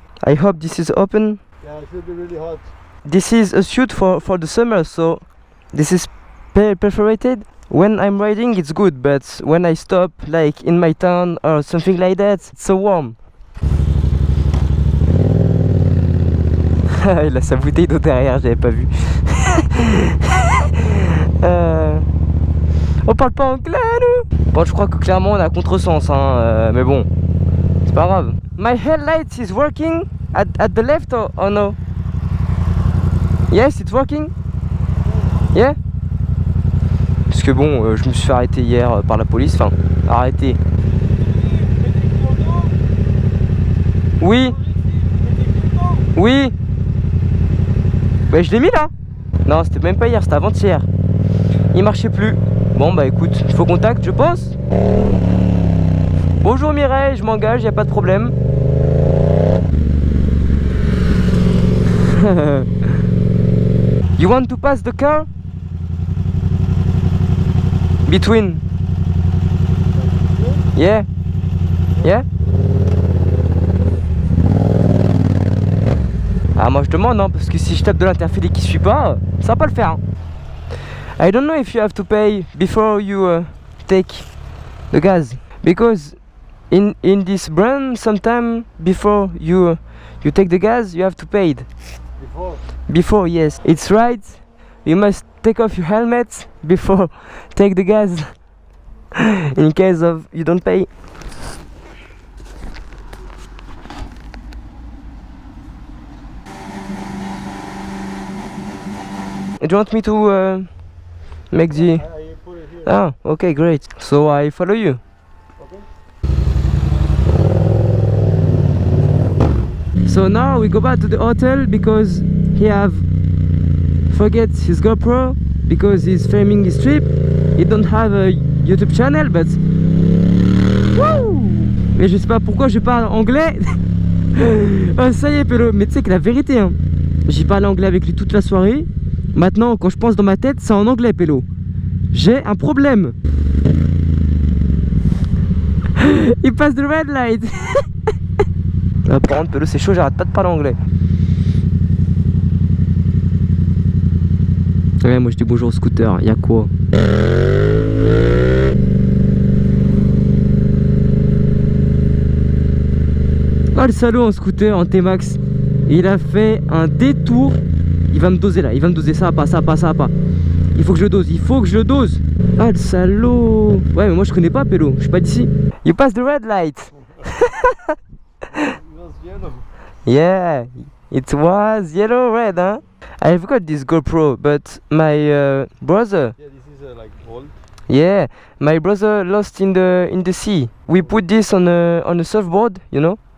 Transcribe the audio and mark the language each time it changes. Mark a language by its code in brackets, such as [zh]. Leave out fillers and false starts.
[en] I hope this is open. Yeah, it should be really hot. This is a suit for the summer, so this is perforated. When I'm riding it's good, but when I stop like in my town or something like that, it's so warm. [fr] Il a sa bouteille d'eau derrière, j'avais pas vu. On parle pas anglais nous. Bon, je crois que clairement on a contresens hein, mais bon, c'est pas grave. [en] My headlight is working at the left or no? Yes, it's working. Yeah. [fr] Parce que bon, je me suis fait arrêter hier par la police, enfin, arrêté. Oui. Oui. Bah je l'ai mis là. Non, c'était même pas hier, c'était avant-hier. Il marchait plus. Bon bah écoute, il faut contact, je pense. Bonjour Mireille, je m'engage, y a pas de problème. [en] You want to pass the car? Between? Yeah? Yeah? [fr] Ah moi je demande hein, parce que si je tape de l'interfile et qu'il suit pas, ça va pas le faire hein. [en] I don't know if you have to pay before you take the gas, because in this brand sometime before you take the gas you have to pay it. Before, yes, it's right. You must take off your helmet before take the gas in case of you don't pay. Do you want me to make the... I put it here. Ah, okay, great. So I follow you. Okay. So now we go back to the hotel because he have forget his GoPro because he's filming his trip. He don't have a YouTube channel, but wouh! [fr] Mais je sais pas pourquoi je parle anglais. Oh, ça y est, Pélo. Mais tu sais que la vérité, hein, j'ai parlé anglais avec lui toute la soirée. Maintenant, quand je pense dans ma tête, c'est en anglais, Pélo. J'ai un problème. Il passe de [en] red light. [fr] Par contre, Pélo, c'est chaud, j'arrête pas de parler anglais. Ouais, moi je dis bonjour au scooter, y'a quoi? Oh le salaud en scooter, en T-Max. Il a fait un détour. Il va me doser là, il va me doser, ça va pas, ça va pas, ça va pas. Il faut que je le dose, il faut que je le dose. Ah le salaud. Ouais mais moi je connais pas Pélo, je suis pas d'ici. [en] You pass the red light. It was yellow. Yeah, it was yellow red huh. I've got this GoPro, but my brother. Yeah, this is like old. Yeah, my brother lost in the sea. We put this on a surfboard, you know,